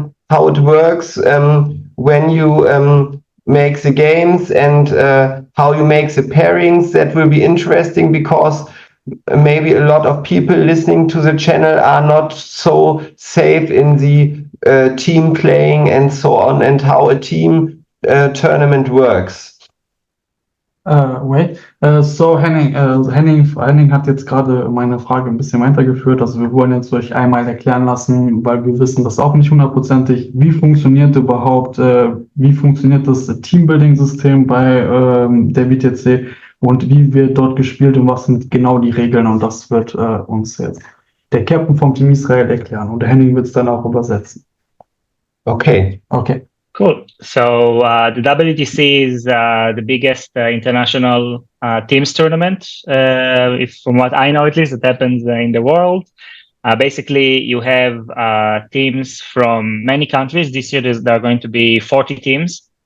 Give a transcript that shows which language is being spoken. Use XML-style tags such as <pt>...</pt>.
<en>How it works when you make the games, and how you make the pairings. That will be interesting, because maybe a lot of people listening to the channel are not so safe in the team playing and so on, and how a team tournament works.</en> <de>So Henning hat jetzt gerade meine Frage ein bisschen weitergeführt. Also wir wollen jetzt euch einmal erklären lassen, weil wir wissen das auch nicht hundertprozentig, wie funktioniert das Teambuilding-System bei der WTC und wie wird dort gespielt und was sind genau die Regeln, und das wird uns jetzt der Captain vom Team Israel erklären, und der Henning wird es dann auch übersetzen. Okay. Cool.</de> <en>So the WTC is the biggest international teams tournament, from what I know at least, that happens in the world. Basically, you have teams from many countries. This year there are going to be 40 teams</en>